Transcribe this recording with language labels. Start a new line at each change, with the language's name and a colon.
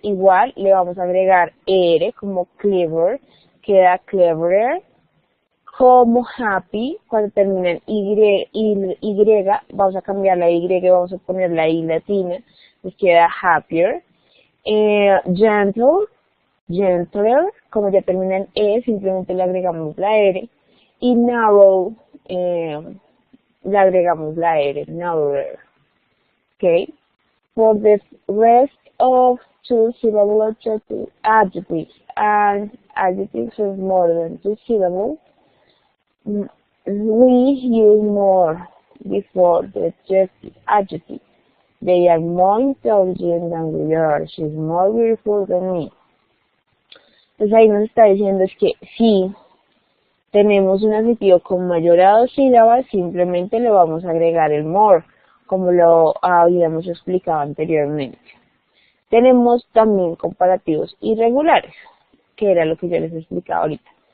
Spanish: Igual le vamos a agregar R como clever, queda cleverer, como happy, cuando termina en Y, vamos a cambiar la Y, vamos a poner la I latina, pues queda happier, gentle, gentler, como ya termina en E, simplemente le agregamos la R, y narrow, le agregamos la R, narrower, ¿ok?
English: For the rest of two-syllable adjectives and adjectives with more than 2 syllables, we use more before the adjective. They are more intelligent than we are. She's more beautiful than me.
Spanish: Entonces ahí nos está diciendo es que si tenemos un adjetivo con mayor a 2 sílabas, simplemente le vamos a agregar el more, como lo habíamos explicado anteriormente. Tenemos también comparativos irregulares, que era lo que yo les explicaba ahorita.